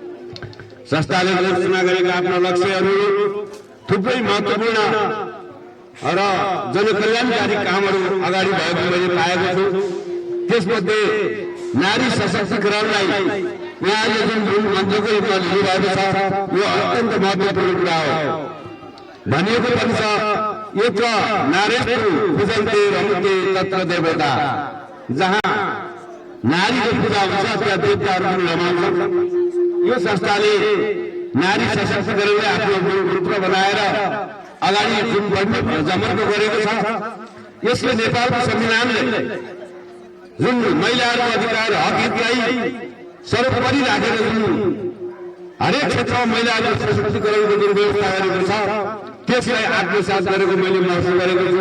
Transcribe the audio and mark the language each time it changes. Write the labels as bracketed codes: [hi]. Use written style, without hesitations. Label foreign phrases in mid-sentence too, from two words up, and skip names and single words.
[ne] संस्थाले घोषणा गरेका आफ्ना लक्ष्यहरू थुप्रै महत्त्वपूर्ण र जनकल्याणकारी कामहरू अगाडि भएको मैले पाएको छु। त्यसमध्ये नारी सशक्तिकरणलाई यहाँले जुन मन्त्रको रूपमा लिनुभएको छ यो अत्यन्त महत्त्वपूर्ण कुरा हो। भनिएको पनि छ [sa] यत्र नारेषु पूजन्ते रमन्ते तत्र देवता, [ne] जहाँ नारीको पूजा हुन्छ त्यहाँ देवताहरू पनि रमाउँछन्। यो संस्थाले नारी सशक्तिकरणलाई आफ्नो रूप बनाएर अगाडि जुन जमर्को गरेको छ, यसले नेपालको संविधानले जुन महिलाहरूको अधिकार हक हितलाई सर्वोपरि राखेर जुन हरेक क्षेत्रमा महिलाहरूको सशक्तिकरणको जुन व्यवस्था गरेको छ त्यसलाई आत्मसात गरेको मैले महसुस गरेको छु।